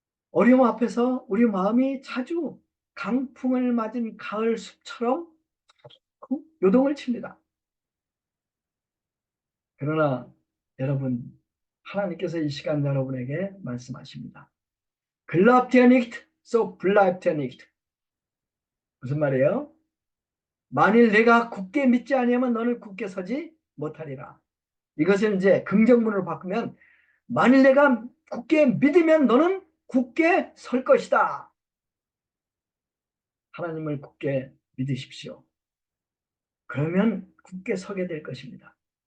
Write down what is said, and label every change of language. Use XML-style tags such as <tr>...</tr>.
<ko>어려움 앞에서 우리 마음이 자주 강풍을 맞은 가을 숲처럼 요동을 칩니다. 그러나 여러분, 하나님께서 이 시간 여러분에게 말씀하십니다.</ko> <de>Glaubt ihr nicht, so bleibt ihr nicht.</de> <ko>무슨 말이에요? 만일 내가 굳게 믿지 아니하면 너는 굳게 서지 못하리라. 이것을 이제 긍정문으로 바꾸면 만일 내가 굳게 믿으면 너는 굳게 설 것이다. 하나님을 굳게 믿으십시오. 그러면 굳게 서게 될 것입니다.</ko>